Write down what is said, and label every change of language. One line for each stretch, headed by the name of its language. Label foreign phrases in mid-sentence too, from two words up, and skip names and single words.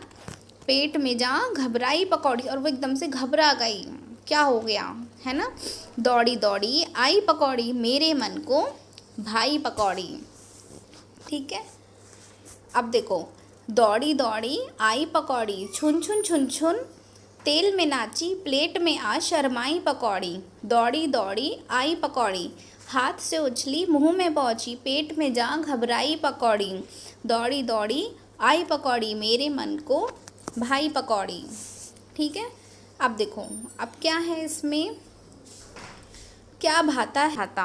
Hindi: पेट में जा घबराई पकौड़ी, और वो एकदम से घबरा गई। क्या हो गया, है ना। दौड़ी दौड़ी आई पकौड़ी, मेरे मन को भाई पकौड़ी। ठीक है। अब देखो, दौड़ी दौड़ी आई पकौड़ी, छुन छुन छुन छुन तेल में नाची, प्लेट में आ शर्माई पकौड़ी। दौड़ी दौड़ी आई पकौड़ी, हाथ से उछली मुंह में पहुंची, पेट में जा घबराई पकौड़ी। दौड़ी दौड़ी आई पकौड़ी, मेरे मन को भाई पकौड़ी। ठीक है। अब देखो, अब क्या है इसमें, क्या भाता है।